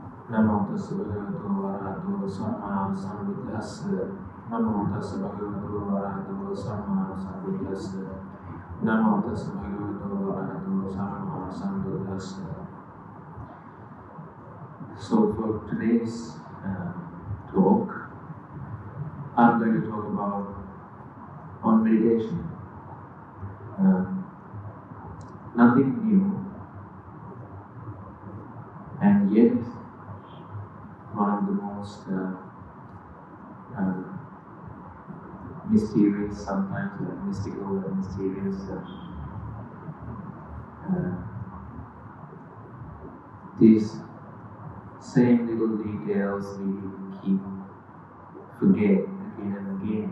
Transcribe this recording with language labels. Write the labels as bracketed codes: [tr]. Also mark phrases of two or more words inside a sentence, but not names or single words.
[pi] Namo tassa bhagavato arahato samma sambuddhassa. Namo tassa bhagavato arahato samma sambuddhassa. Namo tassa bhagavato arahato samma sambuddhassa. [en] So for today's talk, I'm going to talk about on meditation. Nothing new, and yet one of the most mysterious, sometimes mystical and mysterious these same little details we keep forget again and again.